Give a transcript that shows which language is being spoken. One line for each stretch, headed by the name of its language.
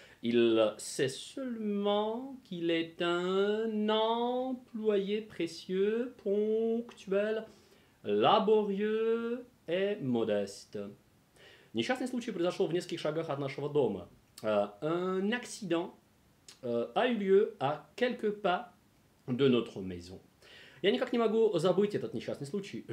French: Il sait seulement qu'il est un employé précieux, ponctuel, laborieux et modeste.
Russian: Несчастный случай произошел в нескольких шагах от нашего дома.
French: Un accident a eu lieu à quelques pas de notre maison.
Russian: Я никак не могу забыть этот несчастный случай.